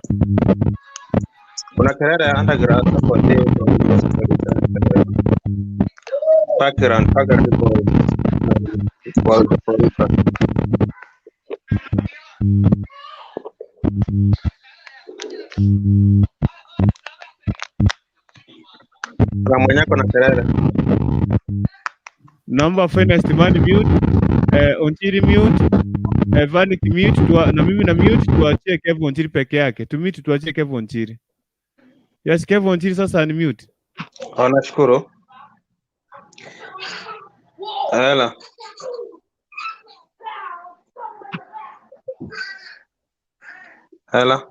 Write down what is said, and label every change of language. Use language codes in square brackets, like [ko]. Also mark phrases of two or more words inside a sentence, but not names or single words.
[sw] Kuna kelele underground hapo ndio background kwa kuna mwenye kuna kelele. Naomba [en] finest man mute, [sw] Onchiri mute, Vanik mute, na mimi na mute, tuachie Kevo Onchiri peke yake. Tumute tuachie Kevo Onchiri. Yes, Kevo Onchiri sasa ni mute. Nashukuru. Hello. Hello.